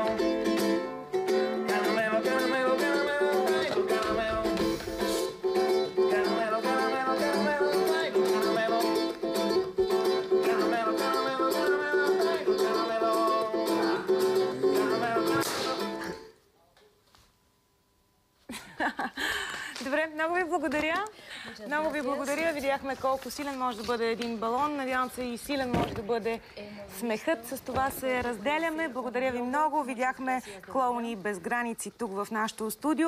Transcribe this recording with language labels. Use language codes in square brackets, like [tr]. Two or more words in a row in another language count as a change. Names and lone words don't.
[es] Caramelo, caramelo, caramelo, traigo caramelo. Caramelo, caramelo, caramelo, traigo caramelo. Caramelo, caramelo, caramelo, traigo caramelo. Caramelo, caramelo. [bg] Добре, много ви благодаря. Много ви благодаря. Видяхме колко силен може да бъде един балон. Надявам се и силен може да бъде смехът. С това се разделяме. Благодаря ви много. Видяхме клоуни без граници тук в нашото студио.